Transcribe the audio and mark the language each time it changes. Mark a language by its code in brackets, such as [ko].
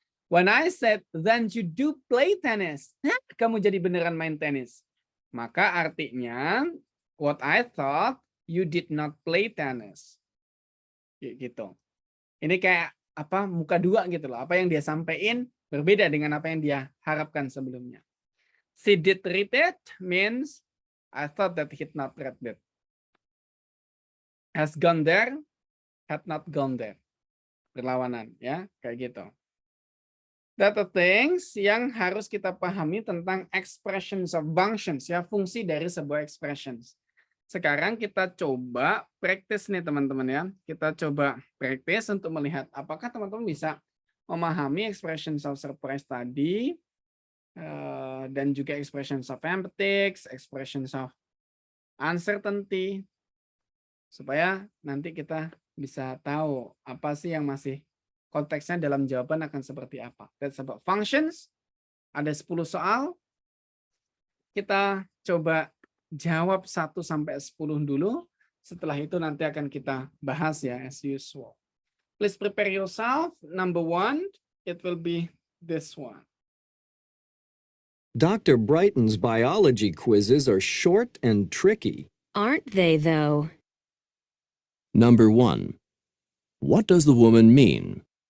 [en] When I said, then you do play tennis. [id] Hah, kamu jadi beneran main tenis. Maka artinya, [en] what I thought, you did not play tennis. [id] Gitu. Ini kayak apa muka dua gitu loh. Apa yang dia sampaikan berbeda dengan apa yang dia harapkan sebelumnya. [en] She did read it means I thought that he had not read it. Has gone there, had not gone there. [id] Berlawanan ya, kayak gitu. [en] That the things [id] yang harus kita pahami tentang [en] expressions of functions [id] ya, fungsi dari sebuah expressions. Sekarang kita coba practice nih teman-teman ya. Kita coba practice untuk melihat apakah teman-teman bisa memahami expressions of surprise tadi dan juga expressions of emphasis, expressions of uncertainty, supaya nanti kita bisa tahu apa sih yang masih konteksnya dalam jawaban akan seperti apa. [en] That's about functions. [id] Ada 10 soal. Kita coba jawab 1 sampai 10 dulu. Setelah itu nanti akan kita bahas ya [en] as usual. Please prepare yourself. Number 1, it will be this one. Dr. Brighton's biology quizzes are short and tricky. Aren't they, though? Number 1. What does the woman mean?